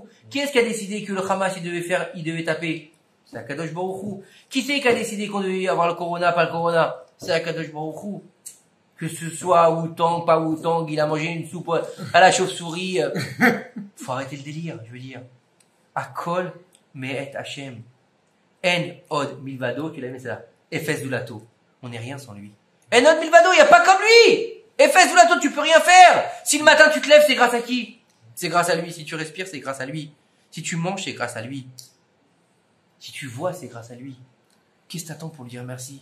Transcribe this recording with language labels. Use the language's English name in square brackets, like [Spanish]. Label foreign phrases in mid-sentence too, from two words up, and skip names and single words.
[French] Qui est-ce qui a décidé que le Hamas, il devait taper? [Hebrew] C'est הקדוש ברוך הוא. [French] Qui c'est qui a décidé qu'on devait avoir le corona, pas le corona? [Hebrew] C'est הקדוש ברוך הוא. [French] Que ce soit Wu-Tang, pas Wu-Tang, il a mangé une soupe à la chauve-souris. Faut arrêter le délire, je veux dire. [Hebrew] הכל מאת השם. אין עוד מלבדו, [French] tu l'as mis ça. [Hebrew] אפס זולתו. [French] On n'est rien sans lui. [Hebrew] אין עוד מלבדו, [French] il n'y a pas comme lui. [Hebrew] אפס זולתו, [French] tu peux rien faire. Si le matin tu te lèves, c'est grâce à qui? C'est grâce à lui. Si tu respires, c'est grâce à lui. Si tu manges, c'est grâce à lui. Si tu vois, c'est grâce à lui. Qu'est-ce que t'attends pour lui dire merci?